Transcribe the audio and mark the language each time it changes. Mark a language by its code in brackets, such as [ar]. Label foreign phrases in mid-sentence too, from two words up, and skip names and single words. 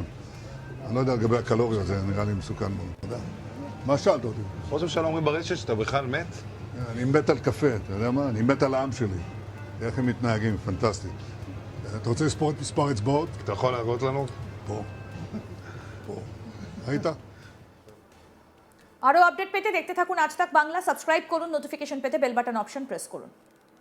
[he] אני לא יודע לגבי הקלוריות, זה נראה לי מסוכן מאוד. תודה. מה שאלת אותי? ראש הממשלה אומרים ברשת שאתה בכלל מת? אני מת על קפה, אתה יודע מה? אני מת על העם שלי. איך הם מתנהגים, פנטסטי. אתה רוצה לספור את מספר אצבעות? אתה יכול להראות לנו? פה. פה. ראית? [bn] আরও আপডেট পেতে দেখতে থাকুন আজ তাক বাংলা। সাবস্ক্রাইব করুন, নোটিফিকেশন পেতে বেল বাটন অপশন প্রেস করুন।